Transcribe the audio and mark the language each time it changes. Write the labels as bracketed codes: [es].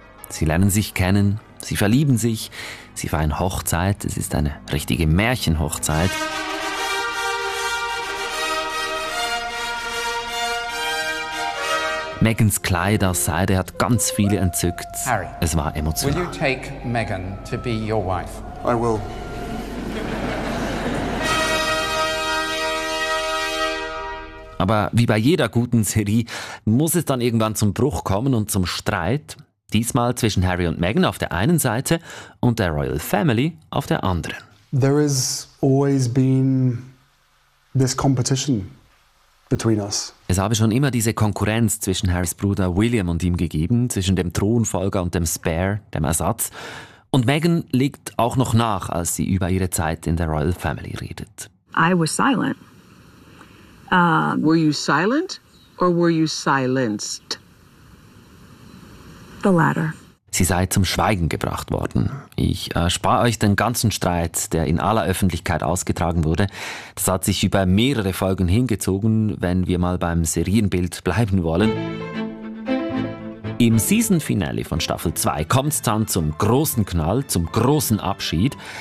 [de] Sie lernen sich kennen, sie verlieben sich, sie feiern Hochzeit, es ist eine richtige Märchenhochzeit. – Megans Kleider, Seide hat ganz viele entzückt. Harry, es war emotional. [en] Will you take Meghan to be your wife? I will. [de] Aber wie bei jeder guten Serie muss es dann irgendwann zum Bruch kommen und zum Streit. Diesmal zwischen Harry und Meghan auf der einen Seite und der Royal Family auf der anderen. [en] There has always been this competition between us. [de] Es habe schon immer diese Konkurrenz zwischen Harrys Bruder William und ihm gegeben, zwischen dem Thronfolger und dem Spare, dem Ersatz. Und Meghan legt auch noch nach, als sie über ihre Zeit in der Royal Family redet. [en] I was silent. Were you silent or were you silenced? The latter. [de] Sie sei zum Schweigen gebracht worden. Ich erspare euch den ganzen Streit, der in aller Öffentlichkeit ausgetragen wurde. Das hat sich über mehrere Folgen hingezogen, wenn wir mal beim Serienbild bleiben wollen. Im Season-Finale von Staffel 2 kommt es dann zum großen Knall, zum großen Abschied.